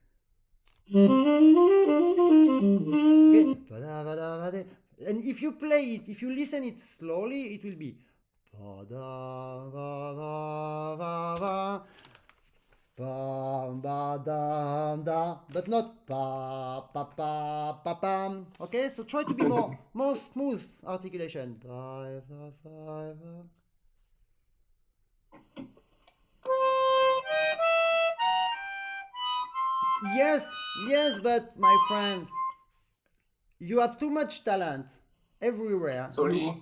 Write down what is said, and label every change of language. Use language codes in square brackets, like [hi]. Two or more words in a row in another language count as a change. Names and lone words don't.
[en] Okay. And if you play it, if you listen it slowly, it will be but not pa pa pa pa pam. Okay, so try to be more smooth articulation. Yes, but my friend, you have too much talent everywhere.